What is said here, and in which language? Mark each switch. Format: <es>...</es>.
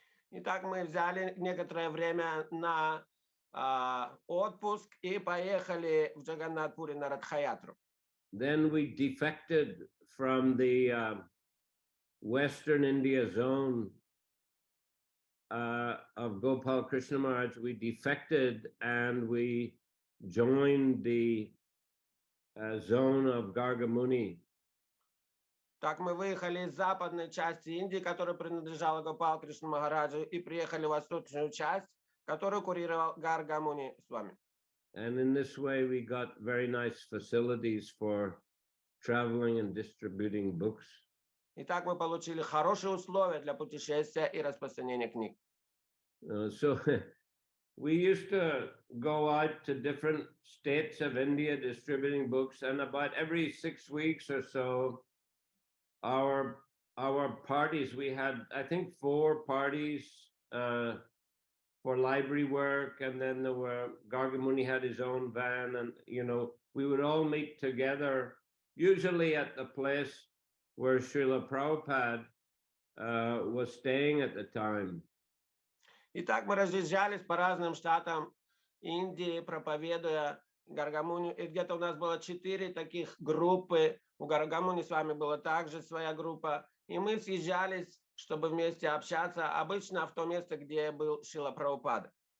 <ru>Итак, мы взяли некоторое время на отпуск и поехали в Джаганнат-Пури на Радха-ятру.</ru> <en>Then we defected from the Western India zone of Gopal Krishna Maharaj, we defected and we joined the zone of Gargamuni.</en> <ru>Так мы выехали из западной части Индии, которая принадлежала Гопал Кришна Махараджу, и приехали в восточную часть, которую курировал Гаргамуни с вами.</ru> <en>And in this way, we got very nice facilities for traveling and distributing books.</en> <ru>И так мы получили хорошие условия для путешествия и распространения книг.</ru> <en>So we used to go out to different states of India distributing books, and about every 6 weeks or so, our parties, we had, I think, 4 parties for library work, and then there were, Gargamuni had his own van, and we would all meet together, usually at the place where Srila Prabhupada was staying at the time.</en> <ru>И так мы разъезжались по разным штатам Индии, проповедуя Гаргамунию. И где-то у нас было 4 таких группы. У Гаргамуни с вами была также своя группа. И мы съезжались, чтобы вместе общаться, обычно в то место, где был Шрила Прабхупада.</ru>